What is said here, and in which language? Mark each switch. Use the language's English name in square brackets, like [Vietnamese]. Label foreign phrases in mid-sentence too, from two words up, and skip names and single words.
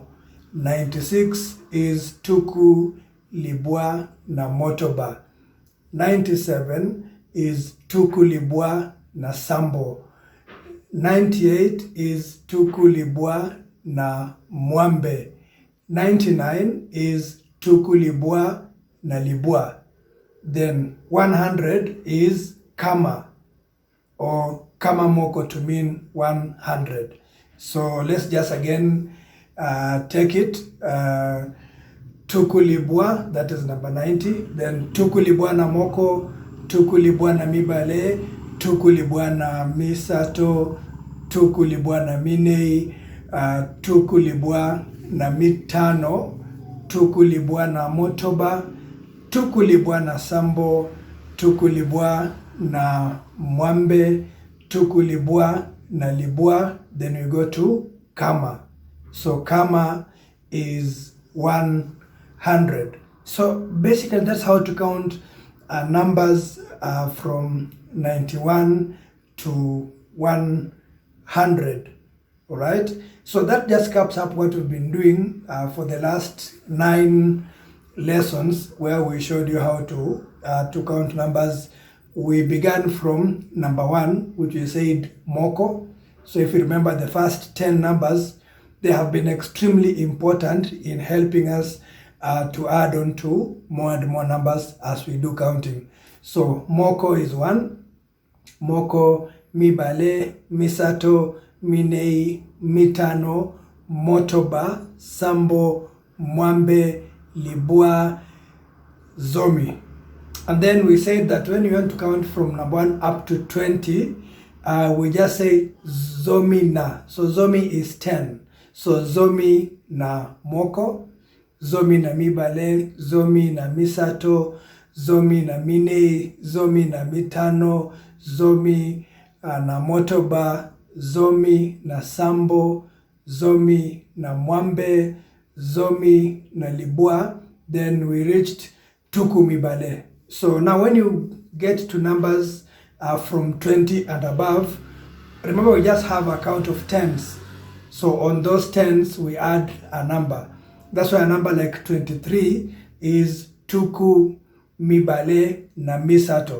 [English] 96 is [Lingala] Tuku Libwa na Motoba. [English] 97 is [Lingala] Tuku Libwa na Sambo. [English] 98 is [Lingala] Tuku Libwa na Mwambe. [English] 99 is [Lingala] Tuku Libwa na Libwa. [English] Then 100 is Kama, or [Lingala] Kama Moko [English] to mean 100. So let's just again take it. [Lingala] Tuku Libwa, [English] that is number 90. [Lingala] Then Tuku Libwa na Moko, Tuku Libwa na Mibale, Tuku Libwa na Misato, Tuku Libwa na Minei, Tuku Libwa na Mitano, Tuku Libwa na Motoba, Tuku Libwa na Sambo, Tuku Libwa na Mwambe, Tuku Libwa na Libwa. [English] Then we go to Kama. So Kama is 100. So basically that's how to count numbers from 91 to 100. All right, so that just caps up what we've been doing for the last 9 lessons, where we showed you how to count numbers. We began from number 1, which we said Moko. So if you remember the first 10 numbers, they have been extremely important in helping us to add on to more and more numbers as we do counting. So Moko is 1. [Lingala] Moko, Mibale, Misato, Minei, Mitano, Motoba, Sambo, Mwambe, Libwa, Zomi. [English] And then we said that when you want to count from number 1 up to 20, we just say [Lingala] Zomi na. [English] So Zomi is 10. [Lingala] So Zomi na Moko, Zomi na Mibale, Zomi na Misato, Zomi na Minei, Zomi na Mitano, Zomi na Motoba, Zomi na Sambo, Zomi na Mwambe, Zomi na Libwa. [English] Then we reached [Lingala] Tuku Mibale. [English] So now when you get to numbers from 20 and above, remember we just have a count of tens. So on those tens we add a number. That's why a number like 23 is [Lingala] Tuku Mibale na Misato.